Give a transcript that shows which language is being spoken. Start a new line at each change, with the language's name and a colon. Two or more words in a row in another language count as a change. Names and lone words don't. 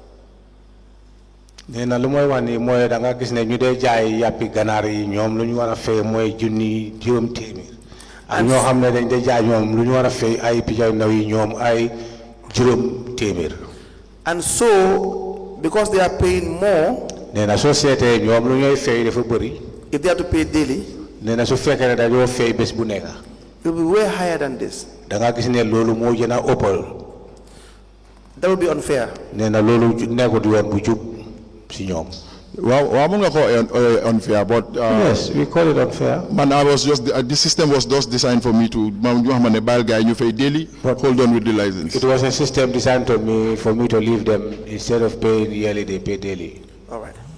Wolof: Nena lu moy wax ni moy da nga gis ne ñu dee jaay yàppi ganaar yi ñoom lu ñu war a fay mooy junni juróom téeméer. ak ñoo xam ne dañ dee jaay ñoom lu ñu war a fay ay picc ndaw yi ñoom ay juróom téeméer.
English: And so, because they are paying more,
Wolof: nena soo seetee ñoom lu ñooy fay dafa bëri.
English: if they have to pay daily,
Wolof: nena su fekkee ne dañoo fay bés bu nekk.
English: it will be way higher than this.
Wolof: da nga gis ne loolu moo gën a ëppal.
English: That would be unfair.
Wolof: Nena loolu nekkut yoon bu jub si ñoom.
English: Well, I'm not going to call it unfair, but yes, we call it unfair. Man, I was just the system was just designed for me to daily. Hold on with the license. It was a system designed for me to leave them instead of paying yearly. They pay daily. All right.